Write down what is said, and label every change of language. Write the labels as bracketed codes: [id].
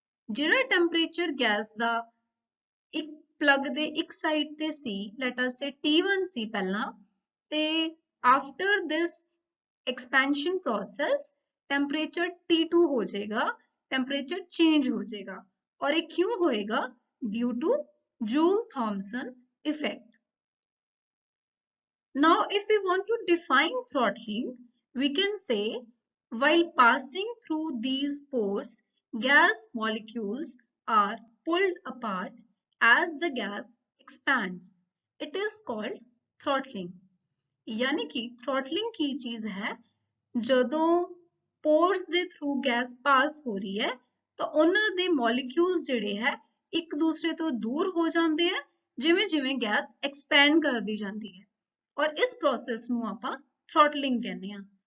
[pa] ਜਿਹੜਾ temperature gas ਦਾ ਇੱਕ plug ਦੇ ਇੱਕ ਸਾਈਡ ਤੇ ਸੀ, [en] let us say [pa] T1 ਸੀ ਪਹਿਲਾਂ, ਤੇ [en] after this [pa] expansion process temperature T2 ਹੋ ਜਾਏਗਾ, ਟੈਂਪਰੇਚਰ ਚੇਂਜ ਹੋ ਜਾਏਗਾ। [hi] और ये क्यों होएगा? Due to Joule-Thomson effect. [en] Now, if we want to define throttling, we can say while passing through these pores, gas molecules are pulled apart as the gas expands. It is called throttling. [hi] यानी कि throttling की चीज है [pa] ਜਦੋਂ pores ਦੇ through gas pass ਹੋ ਰਹੀ ਹੈ, ਤਾਂ ਉਹਨਾਂ ਦੇ ਮੋਲੀਕਿਊਲਸ ਜਿਹੜੇ ਹੈ ਇੱਕ ਦੂਸਰੇ ਤੋਂ ਦੂਰ ਹੋ ਜਾਂਦੇ ਆ ਜਿਵੇਂ ਜਿਵੇਂ ਗੈਸ ਐਕਸਪੈਂਡ ਕਰਦੀ ਜਾਂਦੀ ਹੈ, ਔਰ ਇਸ ਪ੍ਰੋਸੈਸ ਨੂੰ ਆਪਾਂ ਥ੍ਰੋਟਲਿੰਗ ਕਹਿੰਦੇ ਆ।